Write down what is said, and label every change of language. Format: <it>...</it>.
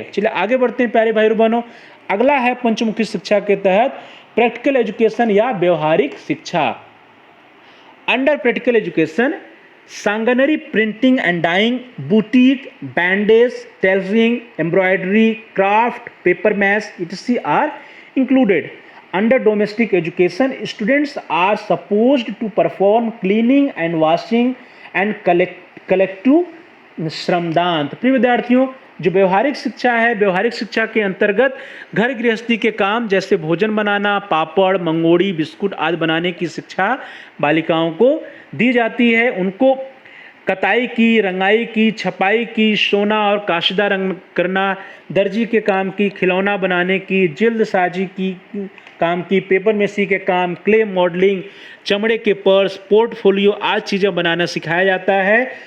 <hi>चलिए आगे बढ़ते हैं प्यारे भाई और बहनों। अगला है पंचमुखी शिक्षा के तहत प्रैक्टिकल एजुकेशन या व्यवहारिक शिक्षा।</hi> <en>Under practical education Sanganeri, printing and dyeing, boutique, bandhej, tailoring, embroidery, craft, papier mache etc. are included. Under domestic education, students are supposed to perform cleaning and washing and collective shramdan.</en> <hi>तो प्रिय विद्यार्थियों, जो व्यवहारिक शिक्षा है, व्यवहारिक शिक्षा के अंतर्गत घर गृहस्थी के काम जैसे भोजन बनाना, पापड़, मंगोड़ी, बिस्कुट आदि बनाने की शिक्षा बालिकाओं को दी जाती है। उनको कताई की, रंगाई की, छपाई की, सोना और काशीदा रंग करना, दर्जी के काम की, खिलौना बनाने की, जिल्दसाजी की काम की, पेपर मेसी के काम, क्ले मॉडलिंग, चमड़े के पर्स, पोर्टफोलियो आदि चीज़ें बनाना सिखाया जाता है।</hi>